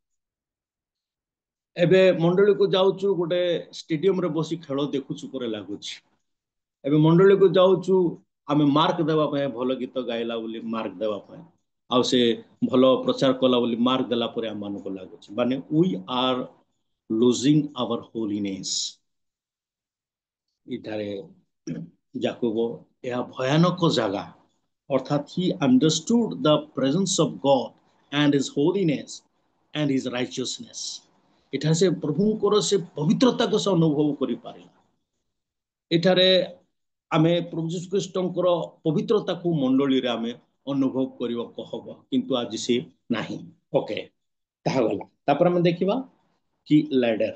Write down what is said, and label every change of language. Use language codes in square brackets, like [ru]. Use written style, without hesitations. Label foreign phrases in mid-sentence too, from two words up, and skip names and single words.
[or] ଏବେ ମଣ୍ଡଳୀକୁ ଯାଉଛୁ, ଗୋଟେ ଷ୍ଟାଡିୟମରେ ବସି ଖେଳ ଦେଖୁଛୁ ପରେ ଲାଗୁଛି। ଏବେ ମଣ୍ଡଳୀକୁ ଯାଉଛୁ, ଆମେ ମାର୍କ ଦେବା ପାଇଁ, ଭଲ ଗୀତ ଗାଇଲା ବୋଲି ମାର୍କ ଦେବା ପାଇଁ, ଆଉ ସେ ଭଲ ପ୍ରଚାର କଲା ବୋଲି ମାର୍କ ଦେଲା ପରେ ଆମମାନଙ୍କୁ ଲାଗୁଛି ମାନେ [en] we are losing our holiness. [or] ଏଠାରେ ଯାକୋବ ଏହା ଭୟାନକ ଜାଗା, ଅର୍ଥାତ୍ [en] he understood the presence of God and his holiness and his righteousness। [or] ଏଠାରେ ସେ ପ୍ରଭୁଙ୍କର ସେ ପବିତ୍ରତାକୁ ସେ ଅନୁଭବ କରିପାରିଲା। ଏଠାରେ ଆମେ ପ୍ରଭୁ ଯୀଶୁ ଖ୍ରୀଷ୍ଟଙ୍କର ପବିତ୍ରତାକୁ ମଣ୍ଡଳୀରେ ଆମେ ଅନୁଭବ କରିବାକୁ ହବ, କିନ୍ତୁ ଆଜି ସେ ନାହିଁ। ଓକେ, ତାହା ଗଲା। ତାପରେ ଆମେ ଦେଖିବା କି ଲାଡର।